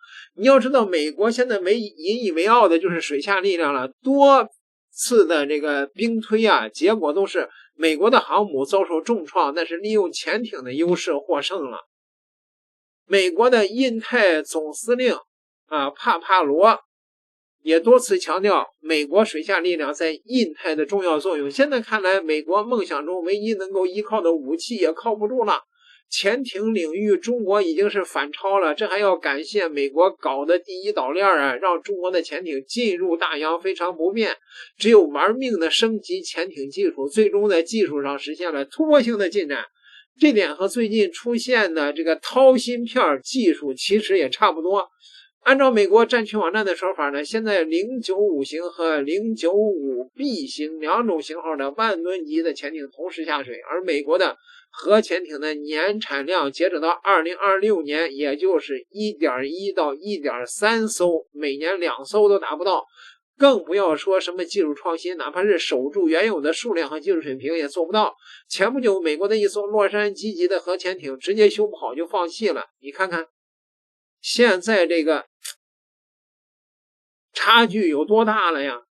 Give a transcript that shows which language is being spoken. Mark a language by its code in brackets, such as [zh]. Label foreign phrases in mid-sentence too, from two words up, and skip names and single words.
[zh] 你要知道，美國現在引以为傲的就是水下力量了，多次的这個兵推結果都是美國的航母遭受重創，但是利用潛艇的優勢獲勝了。美國的印太總司令帕帕羅也多次強調美國水下力量在印太的重要作用。現在看來，美國夢想中唯一能夠依靠的武器也靠不住了。潛艇領域中國已經是反超了，這還要感謝美國搞的第一島鏈讓中國的潛艇進入大洋非常不便。只有玩命的升級潛艇技術，最終在技術上實現了突破性的進展。這點和最近出現的這個掏芯片技術其實也差不多。按照美國戰區網站的說法呢，現在095型和095B 型2種型號的10000噸級的潛艇同時下水，而美國的核潛艇的年產量截止到2026年，也就是 1.1 到 1.3 艘，每年2艘都達不到，更不要說什麼技術創新，哪怕是守住原有的數量和技術水平也做不到。前不久美國的一艘洛杉磯级的核潛艇直接修不好就放棄了，你看看现在这个差距有多大了呀？